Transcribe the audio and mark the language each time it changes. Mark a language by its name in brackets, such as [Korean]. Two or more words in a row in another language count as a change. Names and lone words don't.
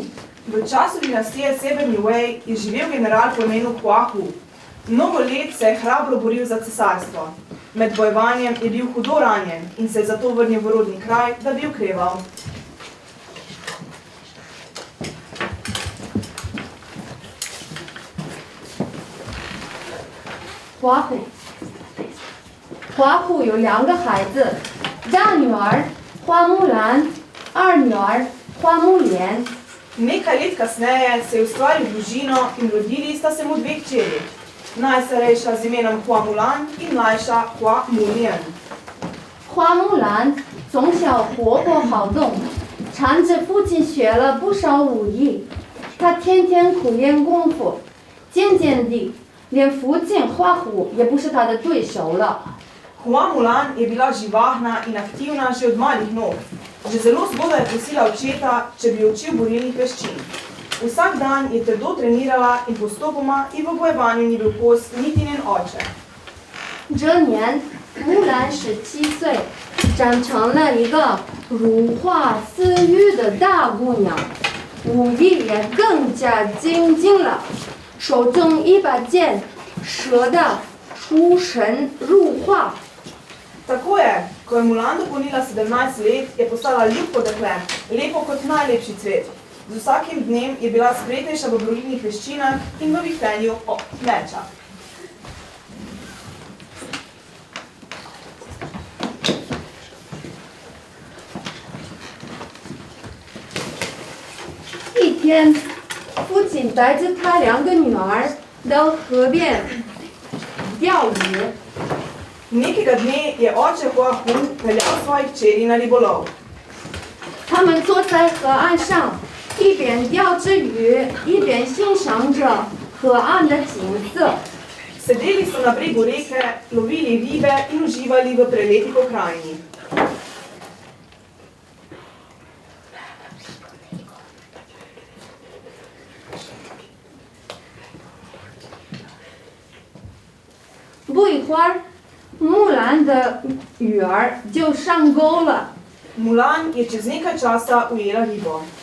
[Slovenian] V času dinastije Severni Wei je živel general po imenu Hua Hu. Mnogo let se je hrabro boril za cesarstvo. Med bojevanjem je bil hudo ranjen in se je zato vrnil v rodni kraj, da bi okreval. [Chinese] 花虎有2个孩子，大女儿花木兰，二女儿花木莲。 [Slovenian] Nekaj let kasneje se je ustvaril družino in rodili sta se mu 2 hčeri. Najstarejša z imenom Hua Mulan in mlajša Hua Mulien. [Chinese] 花木兰从小活泼好动，缠着父亲学了不少武艺。她天天苦练功夫，渐渐地，连父亲花虎也不是她的对手了。 [Slovenian] Hua Mulan je bila živahna in aktivna že od malih nog. Že zelo zgodaj je prosila očeta, če bi učil borilnih veščin. Vsak dan je trdo trenirala in postopoma in v bojevanju ni bil kos niti njen oče. [Chinese] 这年，木兰17岁，长成了一个如花似玉的大姑娘，武艺也更加精进了，手中一把剑，射得出神入化。 [Slovenian] Tako je, ko je Mulan dopolnila 17 let, je postala ljubko dekle, lepo kot najlepši cvet. Z vsakim dnem je bila spretnejša v borilnih veščinah in v vihtenju meča. [Chinese] 一天，父亲带着他2个女儿到河边钓鱼。 [Slovenian] Nekega dne je oče Hua Hun peljal svojih hčeri na ribolov. [Chinese] 他们坐在河岸上，一边钓着鱼，一边欣赏着河岸的景色。 [Slovenian] Sedeli so na bregu reke, lovili ribe in uživali v prelepi pokrajini. [Chinese] 不一会儿，木兰的鱼儿就上钩了。 [Slovenian] Mulan je čez nekaj časa ujela ribo.